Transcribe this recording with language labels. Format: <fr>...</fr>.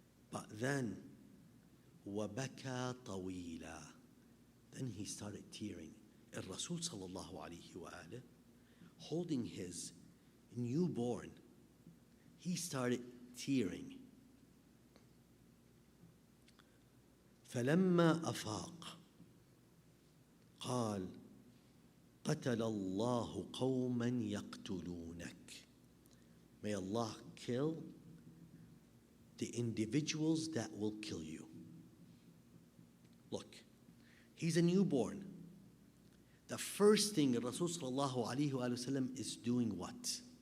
<en>But then</en> <ar>وبكى طويلا.</ar> <en>Then he started tearing. Rasul sallallahu alayhi wa alayhi, holding his newborn, he started tearing.</en> <ar>فلما أفاق قال قتل الله قوما يقتلونك.</ar> <en>May Allah kill the individuals that will kill you. Look, he's a newborn. The first thing Rasul sallallahu alayhi wa sallam is doing what?</en>